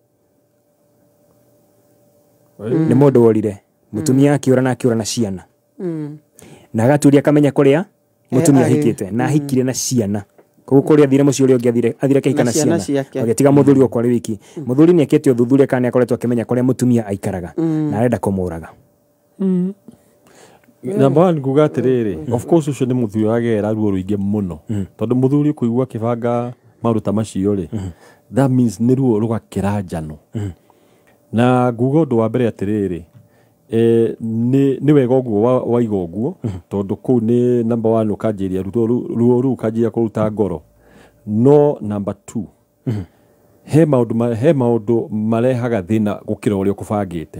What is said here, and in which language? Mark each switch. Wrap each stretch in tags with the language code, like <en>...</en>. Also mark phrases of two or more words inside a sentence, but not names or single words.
<ki>ni mundu worire mutumia akiura na ciana na agaturia kamenya kuria mutumia hikite na hikire na ciana koguo kuria thire mucio uri athire kihika na ciana agetiga muthuri okwa wiki muthuri ni akete uthuthuria kana akoretwo akimenya kuria mutumia aikaraga na arenda kumuraga.</ki> <en>Number one</en> <ki>kuga atiriri</ki> <en>of course</en> <ki>ucio ni muthuri agera ruo ruingi muno tondu muthuri kuigua kibanga maruta macio ri</ki> <en>that means</en> <ki>ni ruo rugakira njano na nguga undu wa mbere atiriri ni wega uguo waiga uguo tondu kuu ni</ki> <en>number one</en> <ki>ukanjiria ruo ru ukanjiria kuruta ngoro no</ki> <en>number two</en> <ki>he maundu marehaga thina gukira uria ukubangite</ki>